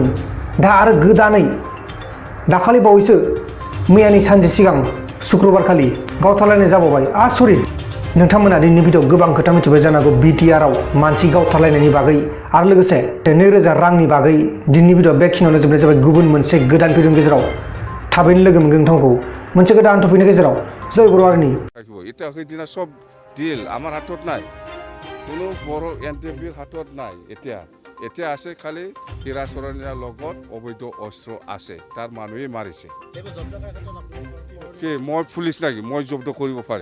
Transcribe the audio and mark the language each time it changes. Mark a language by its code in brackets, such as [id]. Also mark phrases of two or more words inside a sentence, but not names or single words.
[brx] दा आरो गोदानै दाखालि बावैसो मैयानि सानसे सिगां शुक्रबार खालि गावथारलायनाय जाबावबाय। आसरित! नोंथांमोना दिनैनि भिडिअ गोबां खोथा मिथिबाय जानांगौ बिटिआर आव मानसि गावथारलायनायनि बागै आरो लोगोसे 2000 रांनि बागै। दिनैनि भिडिअ बेखिनियावनो जोबनाय जाबाय। गुबुन मोनसे गोदान भिडिअनि गेजेराव थाबैनो लोगो मोनगोन नोंथांखौ मोनसे गोदान टपिकनि गेजेराव। जय बर' हारिनि। [as] এটা সেইদিনা সব ডিল আমাৰ হাতত নাই, কোনো বড় এনটিএফবিৰ হাতত নাই। এতিয়া আছে খালি হীৰা চৰণীয়াৰ লগত অবৈধ অস্ত্ৰ আছে, তাৰ মানুহে মাৰিছে। কি মই পুলিচ নাকি মই জব্দ কৰিব পাৰে?